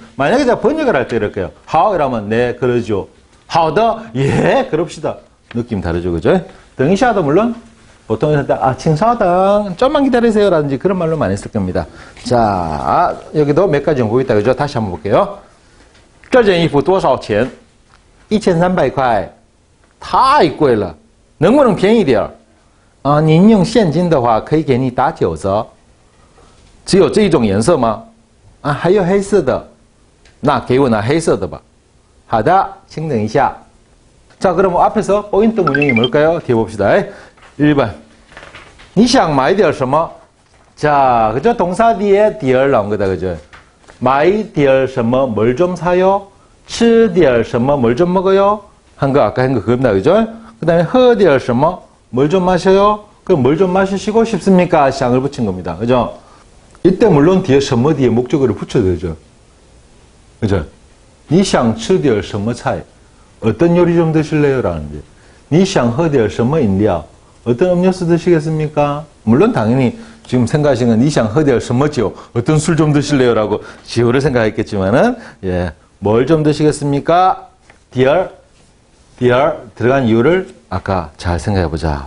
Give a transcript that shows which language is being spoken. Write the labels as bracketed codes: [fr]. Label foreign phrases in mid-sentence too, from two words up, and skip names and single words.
[ko] 만약에 제가 번역을 할 때 이렇게요. 하오 이러면 네, 그러죠. 하오더, 예, 그럽시다. 느낌 다르죠, 그죠? 등이샤도 물론 보통 이럴 때, 칭사등, 좀만 기다리세요. 라든지 그런 말로 많이 쓸 겁니다. 자, 여기도 몇 가지 연구 있다, 그죠? 다시 한번 볼게요. [zh] 这件衣服多少钱 1300块太贵了能不能便宜点您用现金的话可以给你打9折只有这一种颜色吗还有黑色的那给我拿黑色的吧好的请等一下 [ko] 자 그럼 앞에서 포인트 문형이 뭘까요? 뒤에 봅시다 1번 [zh] 你想买点什么 [ko] 자 그죠? 동사 뒤에 디얼 나온 거다 그죠? [zh] 买点什么 [ko] 뭘 좀 사요? [zh] 吃点什么 [ko] 뭘 좀 먹어요? 한 거 아까 한 거 그겁니다. 그죠? 그 다음에 [zh] 喝点什么 [ko] 뭘 좀 마셔요? 그럼 뭘 좀 마시고 싶습니까? 샹을 붙인 겁니다. 그죠? 이때 물론 뒤에 什么 뒤에 목적어를 붙여도 되죠. 그죠? [zh] 你想吃点什么菜? [ko] 어떤 요리 좀 드실래요? 라는데 [zh] 你想喝点什么饮料? [ko] 어떤 음료수 드시겠습니까? 물론 당연히 지금 생각하시는 건 [zh] 你想喝点儿什么酒 [ko] 어떤 술 좀 드실래요? 라고 지호를 생각했겠지만은 예, 뭘 좀 드시겠습니까? 디얼 들어간 이유를 아까 잘 생각해보자.